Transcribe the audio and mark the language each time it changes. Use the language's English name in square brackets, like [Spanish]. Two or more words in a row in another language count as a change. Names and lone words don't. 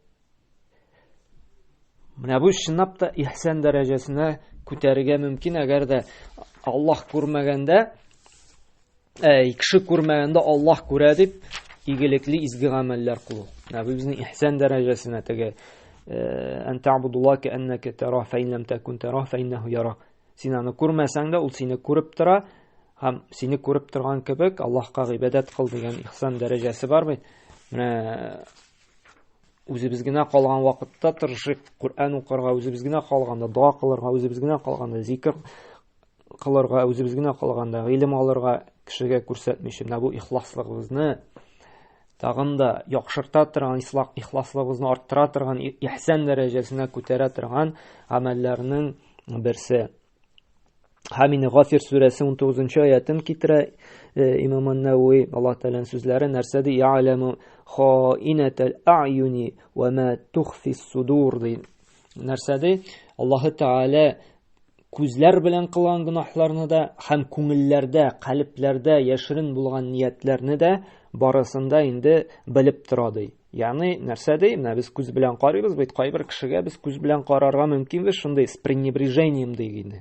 [Tatar] Менә бу чынлап та ихсан дәрәҗәсенә күтәрергә мөмкин, әгәр дә Аллаһ күрмәгәндә, кеше күрмәгәндә Аллаһ күрә дип игелекле изге гамәлләр кылу. Менә бу безнең ихсан дәрәҗәсенә теге [Arabic] أن تعبد الله كأنك تراه فإن لم تكن تراه فإنه يراك. [Tatar] Син аны күрмәсәң дә ул сине күреп тора, һәм сине күреп торган кебек Аллаһка гыйбадәт кыл дигән ихсан дәрәҗәсе бар бит. Менә үзебез генә калган вакытта тырышып Кур'ан укырга, үзебез генә калганда дуа кылырга, үзебез генә калганда зикр кылырга, үзебез генә калганда гыйлем алырга кешегә күрсәтмичә, менә бу ихласлыгыбызны тагын да яхшырта торган, ихласлыгыбызны арттыра торган, ихсан дәрәҗәсенә күтәрә торган гамәлләрнең берсе. Хамин Гафир сүрәсе 19 аятын китерә Имам ан-Навави, Аллаһ Тәгаләнең сүзләре, нәрсәдә [Arabic] يعلم خائنة الأعين وما تخفي الصدور. [Tatar] Нәрсәдә Аллаһ Тәгалә күзләр белән кылган гынаһларны да һәм күңелләрдә, калпләрдә яшерен булган ниятләрне дә барысында инде белеп тора ди. Ягъни нәрсәдә менә без күз белән карыйбыз, бит кайбер кешегә без күз белән карарга мөмкин бит, шундый [Russian] с пренебрежением [Tatar] дигән.